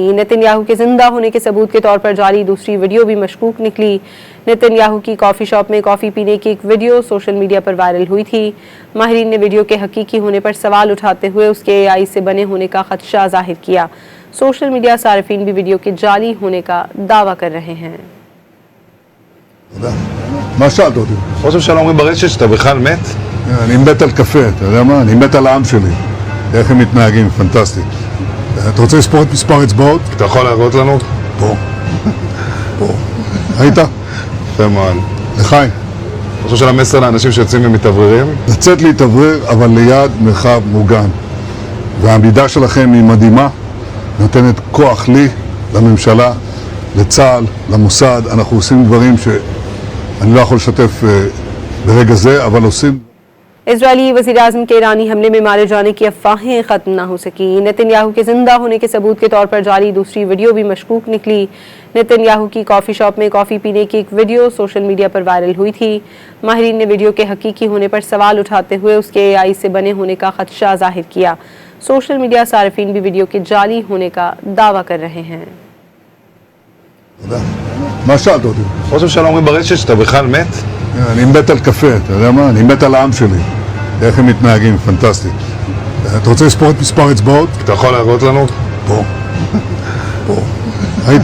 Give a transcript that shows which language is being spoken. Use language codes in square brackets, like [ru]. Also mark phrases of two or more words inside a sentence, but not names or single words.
[ur] نیتن یاہو کے زندہ ہونے کے ثبوت کے طور پر جاری دوسری ویڈیو بھی مشکوک نکلی. نیتن یاہو کی [en] coffee shop [ur] میں کافی پینے کی ایک ویڈیو [en] social media [ur] پر وائرل ہوئی تھی. ماہرین نے ویڈیو کے حقیقی ہونے پر سوال اٹھاتے ہوئے اس کے AI سے بنے ہونے کا خدشہ ظاہر کیا. [en] social media [ur] صارفین بھی ویڈیو کے جعلی ہونے کا دعویٰ کر رہے ہیں. [he] מה שאלת אותי? ראש הממשלה אומרים ברשת שאתה בכלל מת? אני מת על קפה, אתה יודע מה? אני מת על העם שלי. איך הם מתנהגים, פנטסטי. אתה רוצה לספור את מספר אצבעות? אתה יכול להראות לנו? פה. פה. ראית? יפה מאוד. לחיים. ראש הממשלה מסר לאנשים שיוצאים ומתאווררים? לצאת להתאוורר, אבל ליד מרחב מוגן. והעמידה שלכם היא מדהימה, נותנת כוח לי, לממשלה, לצה"ל, למוסד. אנחנו עושים דברים שאני לא יכול לשתף ברגע זה, אבל עושים. [ur] اسرائیلی وزیر اعظم کے ایرانی حملے میں مارے جانے کی افواہیں ختم نہ ہو سکی. نیتن یاہو کے زندہ ہونے کے ثبوت کے طور پر جاری دوسری ویڈیو بھی مشکوک نکلی. نیتن یاہو کی [en] coffee shop [ur] میں کافی پینے کی ایک ویڈیو [en] social media [ur] پر وائرل ہوئی تھی. ماہرین نے ویڈیو کے حقیقی ہونے پر سوال اٹھاتے ہوئے اس کے AI سے بنے ہونے کا خدشہ ظاہر کیا. [en] social media [ur] صارفین بھی ویڈیو کے جعلی ہونے کا دعویٰ کر رہے ہیں. [he] מה שאלת אותי? ראש הממשלה אומרים ברשת שאתה בכלל מת? אני מת על קפה, אתה יודע מה? אני מת על העם שלי. איך הם מתנהגים, פנטסטי. אתה רוצה לספור את מספר אצבעות? אתה יכול להראות לנו? פה. פה. ראית?